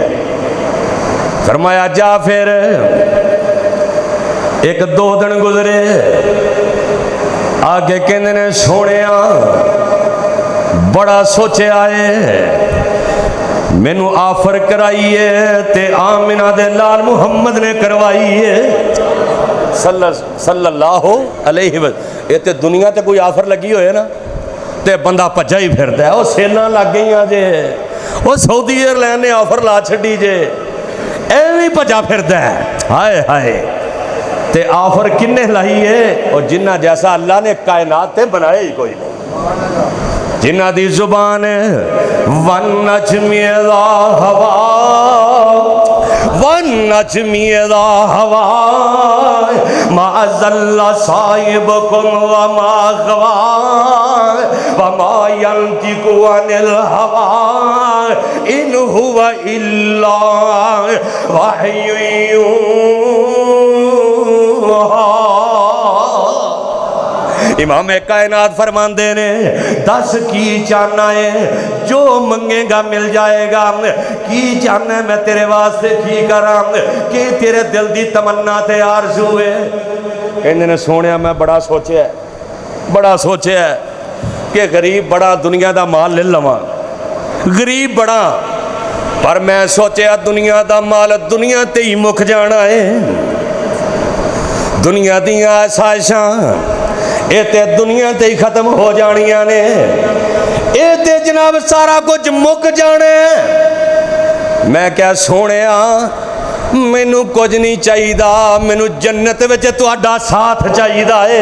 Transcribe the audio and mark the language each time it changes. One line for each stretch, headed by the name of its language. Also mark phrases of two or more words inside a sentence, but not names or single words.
Punjabi: فرمایا جا پھر۔ ایک دو دن گزرے، آگے کہتے نے سوہنیا بڑا سوچا ہے، مینوں آفر کرائی ہے تے آمنہ دے لال محمد نے کروائی ہے
Arabic: صلى الله عليه وسلم.
Punjabi: یہ تو دنیا تے کوئی آفر لگی ہوئے نا تے بندہ بھجا ہی پھردا ہے. وہ سیلاں لگ گئی جے، وہ سعودی ایئرلائن نے آفر لا چھڈی جے، ایویں بھجا پھردا ہے. ہائے ہائے، تے آفر کنے لائی ہے? اور جنہاں جیسا اللہ نے کائنات تے بنایا ہی کوئی نہیں. جنہاں دی زبان
Arabic: والنجم إذا هوى والنجم إذا هوى ما ضل صاحبكم وما غوى وما ينطق عن الهوى إن هو إلا وحي يوحى.
Punjabi: امام کائنات فرماتے نے دس کی چاہنا ہے، جو منگے گا مل جائے گا. کی چاہنا ہے میں تیرے واسطے کی کراں، کہ تیرے دل کی تمنا تے آرزو ہے. کہتے نے سوہنیا میں بڑا سوچا کہ غریب بڑا دنیا کا مال لے لواں، غریب بڑا، پر میں سوچا دنیا کا مال دنیا تے ہی مک جانا ہے. دنیا دیاں آسائشاں یہ تے دنیا تے ہی ختم ہو جانیاں نے، یہ تے جناب سارا کچھ مک جانے. میں کیا سوہنیا مینوں کچھ نہیں چاہیے، مینوں جنت وچ تہاڈا ساتھ چاہیے ہے.